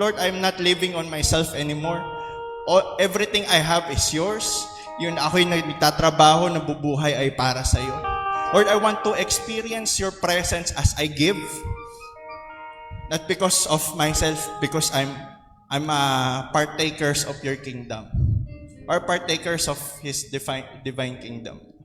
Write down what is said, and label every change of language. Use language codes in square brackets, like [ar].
[en] Lord, I'm not living on myself anymore. Everything I have is yours. [tl] Yun, ako'y nagtatrabaho, nabubuhay ay para sa iyo. [en] Lord, I want to experience your presence as I give. Not because of myself, because I'm partakers of your kingdom. Or partakers of His divine kingdom.